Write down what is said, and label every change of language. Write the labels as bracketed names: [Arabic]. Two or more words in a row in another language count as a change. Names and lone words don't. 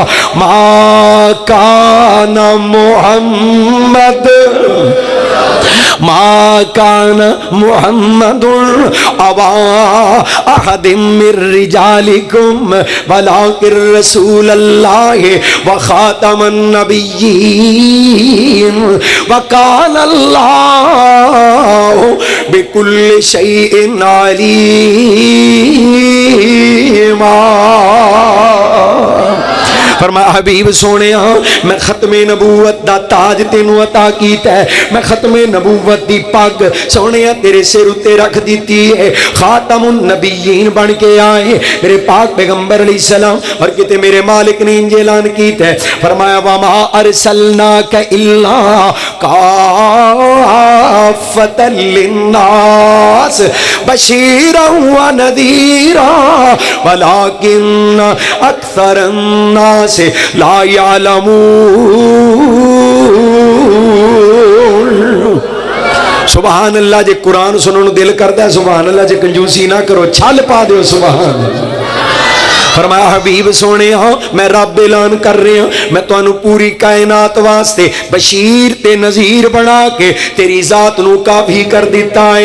[Arabic] ما كان محمد ابا احد من رجالكم ولكن رسول الله وخاتم النبيين وكان الله بكل شيء عليما. [Punjabi] فرمایا حبیب سونیا میں ختم نبوت دا تاج تینوں عطا کیتا ہے، میں ختم نبوت دی پگ سوہنیا تیرے سر اتے رکھ دی ہے, [Arabic] خاتم النبيين [Punjabi] بن کے آئے میرے پاک پیغمبر علیہ السلام. اور کتے میرے مالک نے انج اعلان کیتا ہے، فرمایا [Arabic] وما أرسلناك إلا كافة للناس بشيرا و نذيرا ولكن أكثر الناس لا يعلمون. سبحان الله. [Punjabi] جے قرآن سننے کو دل کرتا ہے [Arabic] سبحان الله, [Punjabi] جے کنجوسی نا کرو چھل پا دو [Arabic] سبحان الله. [Punjabi] فرمایا حبیب سونے میں رب اعلان کر رہا میں تہانوں پوری کائنات واسطے بشیر تے نذیر بنا کے تیری ذات نوں کافی کر دتا ہے.